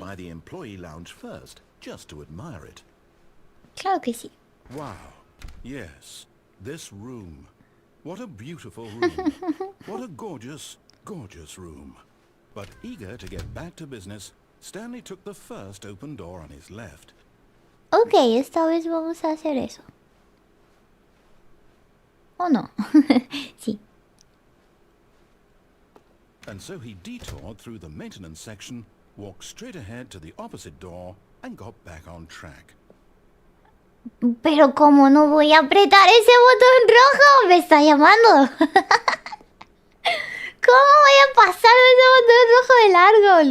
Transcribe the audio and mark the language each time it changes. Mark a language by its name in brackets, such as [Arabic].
[English] by the employee lounge first, just to admire it. [Spanish] Claro que sí. [English] Wow. Yes, this room. What a beautiful room. What a gorgeous, gorgeous room. But eager to get back to business, Stanley took the first open door on his left. [Spanish] Ok, esta vez vamos a hacer eso. ¿O no? Sí. [English] And so he detoured through the maintenance section, walked straight ahead to the opposite door, and got back on track. [Spanish] Pero como no voy a apretar ese botón rojo, me está llamando. ¿Cómo voy a pasar ese botón rojo de largo?